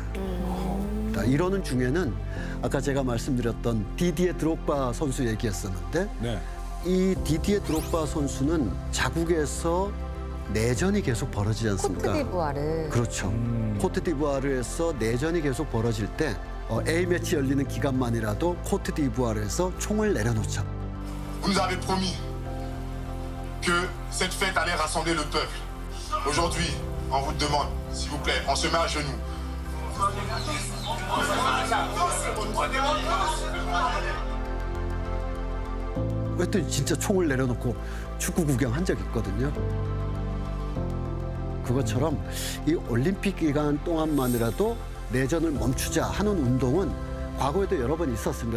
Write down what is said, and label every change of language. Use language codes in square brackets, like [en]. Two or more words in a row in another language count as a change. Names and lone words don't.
[ko] 이러는 중에는 아까 제가 말씀드렸던 디디에 드록바 선수 얘기했었는데 네. 이 디디에 드록바 선수는 자국에서 내전이 계속 벌어지지 않습니까? 코트디부아르. 그렇죠. 코트디부아르에서 내전이 계속 벌어질 때 A매치 열리는 기간만이라도 코트디부아르에서 총을 내려놓자. [fr] Vous nous avez promis que cette fête allait rassembler le peuple. Aujourd'hui, on vous demande, s'il vous plaît, on se met à genoux. [ko] 그랬더니 진짜 총을 내려놓고 축구 구경한 적이 있거든요. 그것처럼 이 올림픽 기간 동안만이라도 내전을 멈추자 하는 운동은 과거에도 여러 번 있었습니다.